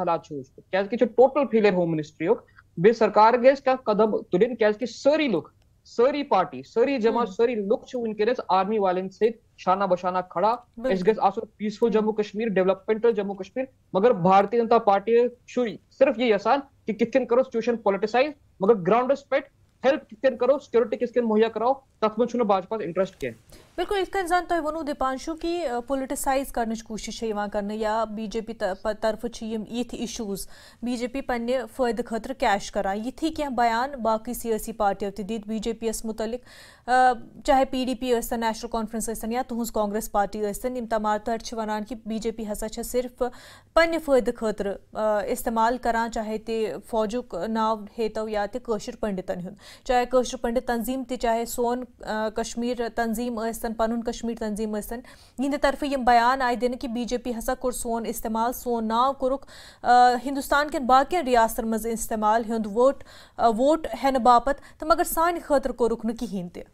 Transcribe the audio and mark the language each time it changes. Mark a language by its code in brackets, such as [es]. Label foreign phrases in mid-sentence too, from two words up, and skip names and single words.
[ks] حالات چھِ وٕچھمٕتۍ کیازکہ یہِ چھُ [en] total failure home ministry [ks] یُک بیٚیہِ سرکار گژھِ کانٛہہ قدم تُلٕنۍ کیازکہ سٲری لُکھ سٲری پارٹی سٲری جماعت سٲری لُکھ چھِ وٕنکیٚنس آرمی والٮ۪ن سۭتۍ شانہ بشانہ کھڑا اَسہِ گژھِ آسُن پیٖسفُل جموں کشمیر ڈیولپمنٹل جموں کشمیر مگر بھارتیہ جنتا پارٹی چھُ صرف یہ یژھان کہ کِتھ کٔنۍ کرو سچویشن پولٹسائز مگر گراؤنڈس پٮ۪ٹھ ہیلپ کِتھ کٔنۍ کرو سیکورٹی کِتھ کٔنۍ مہیا کراو تتھ منٛز چھُنہٕ باجپاہس انٹرسٹ کینٛہہ بالکل یت کن زن تہ ونو دیپانشو کہ پولٹسائز کرنچ کوشش کرنے یا بی جے پی طرف یتھ ایشوز بی جے پی پنہ فائدہ خاطر کیش کران یتھی کی بیان باقی سیاسی پارٹیو تہ دت بی جے پی یس متعلق چاہے پی ڈی پی ٲسۍتن نیشنل کانفرنس ٲسۍتن یا تہنز کانگریس پارٹی ٲسۍتن یم تمام تر ونان کہ بی جے پی ہسا چھ صرف پنہ فائدہ خاطر استعمال کران چاہے تہ فوجک ناو ہیتو یا تہ کٲشر پنڈتن ہند چاہے کٲشر پنڈت تنظیم تہ چاہے سون کشمیر تنظیم ٲسۍتن پنن کشمیر تنظیم ٲسۍتن یہندِ طرف یم بیان آئی دن کہ بی جے پی ہسا کور سون استعمال سون ناو کورک ہندوستان کن باقین ریاستن مز استعمال ہند ووٹ ہینہ باپت تو مگر سانہ خاطر کورک نہ کہین تہ